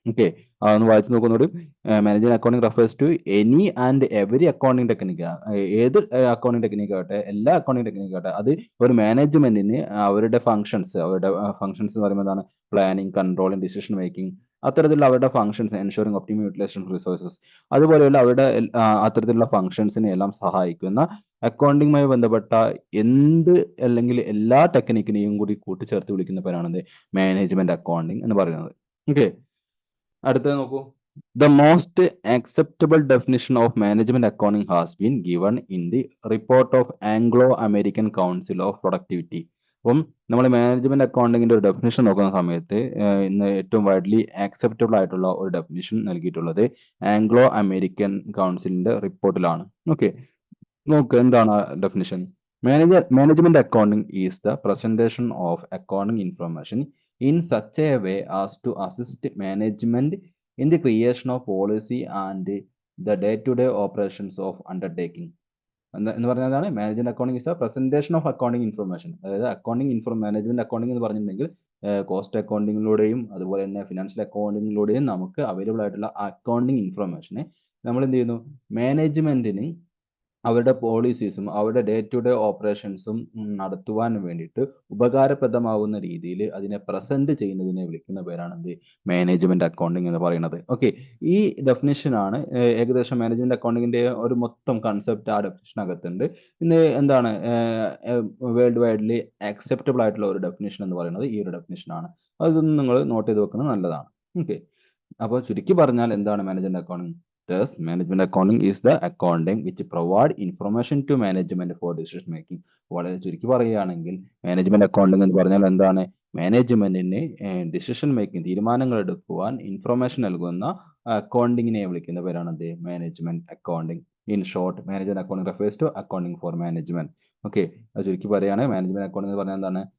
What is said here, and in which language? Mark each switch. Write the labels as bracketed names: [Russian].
[Malayalam] Okay, അതൊന്ന് വായിച്ചു നോക്കുന്നതോട്. [English] management accounting refers to any and every accounting technique, [Malayalam] ഏത് accounting technique ആവട്ടെ, എല്ലാ അക്കൗണ്ടിങ് ടെക്നിക്ക് ആവട്ടെ, അത് ഒരു മാനേജ്മെന്റിന് അവരുടെ ഫങ്ഷൻസ് എന്ന് പറയുമ്പോൾ എന്താണ്, പ്ലാനിങ്, കൺട്രോളിങ്, ഡിസിഷൻ മേക്കിംഗ്, അത്തരത്തിലുള്ള അവരുടെ functions, [English] ensuring optimum utilisation of resources, [Malayalam] അതുപോലെയുള്ള അവരുടെ അത്തരത്തിലുള്ള ഫങ്ഷൻസിനെ എല്ലാം സഹായിക്കുന്ന അക്കൗണ്ടിങ്ങുമായി ബന്ധപ്പെട്ട എന്ത് അല്ലെങ്കിൽ എല്ലാ ടെക്നിക്കിനെയും കൂടി കൂട്ടിച്ചേർത്ത് വിളിക്കുന്ന പേരാണ് മാനേജ്മെന്റ് അക്കൗണ്ടിങ് എന്ന് പറയുന്നത്. ഓക്കെ, അടുത്തത് നോക്കൂ. [English] The most acceptable definition of management accounting has been given in the report of Anglo-American Council of Productivity. [Malayalam] അപ്പം നമ്മൾ മാനേജ്മെന്റ് അക്കൗണ്ടിങ്ങിന്റെ ഒരു ഡെഫിനിഷൻ നോക്കുന്ന സമയത്ത് ഇന്ന് ഏറ്റവും വൈഡ്ലി ആക്സെപ്റ്റബിൾ ആയിട്ടുള്ള ഒരു ഡെഫിനിഷൻ നൽകിയിട്ടുള്ളത് ആംഗ്ലോ അമേരിക്കൻ കൗൺസിലിന്റെ റിപ്പോർട്ടിലാണ്. ഓക്കെ, നോക്ക് എന്താണ് definition. [English] Management accounting is the presentation of accounting information in such a way as to assist management in the creation of policy and the day-to-day operations of undertaking. [Malayalam] എന്ന് പറഞ്ഞതാണ് [English] Management accounting is a presentation of accounting information. [Malayalam] അതായത് management accounting എന്ന് പറഞ്ഞിട്ടുണ്ടെങ്കിൽ cost അക്കൗണ്ടിങ്ങിലൂടെയും അതുപോലെ തന്നെ financial അക്കൗണ്ടിങ്ങിലൂടെയും നമുക്ക് available ആയിട്ടുള്ള accounting ഇൻഫർമേഷനെ നമ്മൾ എന്ത് ചെയ്യുന്നു, മാനേജ്മെന്റിന് അവരുടെ പോളിസീസും അവരുടെ ഡേ ടു ഡേ ഓപ്പറേഷൻസും നടത്തുവാൻ വേണ്ടിയിട്ട് ഉപകാരപ്രദമാവുന്ന രീതിയിൽ അതിനെ പ്രസന്റ് ചെയ്യുന്നതിനെ വിളിക്കുന്ന പേരാണ് എന്ത്, മാനേജ്മെന്റ് അക്കൗണ്ടിങ് എന്ന് പറയുന്നത്. ഓക്കെ, ഈ ഡെഫിനിഷനാണ് ഏകദേശം മാനേജ്മെന്റ് അക്കൗണ്ടിങ്ങിന്റെ ഒരു മൊത്തം കൺസെപ്റ്റ് ആ ഡെഫിനിഷനകത്തുണ്ട്. ഇന്ന് എന്താണ് വേൾഡ് വൈഡ്ലി ആക്സെപ്റ്റബിൾ ആയിട്ടുള്ള ഒരു ഡെഫിനിഷൻ എന്ന് പറയുന്നത് ഈ ഒരു ഡെഫിനിഷനാണ്. അതൊന്നും നിങ്ങൾ നോട്ട് ചെയ്ത് വെക്കുന്നത് നല്ലതാണ്. ഓക്കെ, അപ്പോൾ ചുരുക്കി പറഞ്ഞാൽ എന്താണ് management accounting? [English] Thus, management accounting is the accounting which provide information to management for decision making. [Malayalam] വളരെ ചുരുക്കി പറയുകയാണെങ്കിൽ മാനേജ്മെന്റ് അക്കൗണ്ടിംഗ് എന്ന് പറഞ്ഞാൽ എന്താണ്, മാനേജ്മെന്റിന് ഡിസിഷൻ മേക്കിംഗ്, തീരുമാനങ്ങൾ എടുക്കുവാൻ ഇൻഫർമേഷൻ നൽകുന്ന അക്കൗണ്ടിങ്ങിനെ വിളിക്കുന്ന പേരാണ് എന്ത്, management accounting. [English] In short management accounting refers to accounting for management. Okay, [Malayalam] അത് ചുരുക്കി പറയുകയാണ് മാനേജ്മെന്റ് അക്കൗണ്ടിംഗ് എന്ന് പറഞ്ഞാൽ എന്താണ്?